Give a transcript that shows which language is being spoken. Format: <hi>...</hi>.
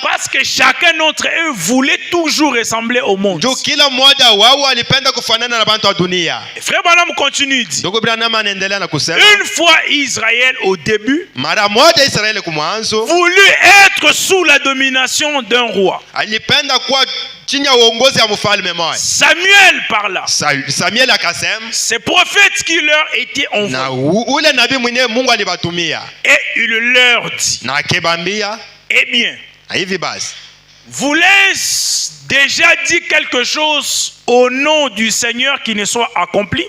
<fr>Parce que chacun d'entre eux voulait toujours ressembler au monde.</fr> <sw>Jo kila mmoja wao alipenda kufanana na bantu wa dunia.</sw> <fr>Frère Branham continue dit.</fr> <sw>Ndugu Branham anaendelea na kusema,</sw> <fr>une fois Israël au début</fr> <sw>mara moja Israeli kumwanzo</sw> <fr>voulut être sous la domination d'un roi.</fr> <sw>alipenda kuwa chini ya uongozi ya mfalme mmoja.</sw> <fr>Samuel parla.</fr> <sw>Samuel akasema,</sw> <fr>ces prophètes qui leur étaient</fr> <sw>na</sw> <fr>envoyés.</fr> <sw>ule nabii mwenyewe Mungu alibatumia.</sw> <fr>Et il leur dit,</fr> <sw>Na akebambia,</sw> <fr>eh bien,</fr> <sw>na hivi basi,</sw> <fr>vous laisse déjà dit quelque chose au nom du Seigneur qui ne soit accompli?</fr>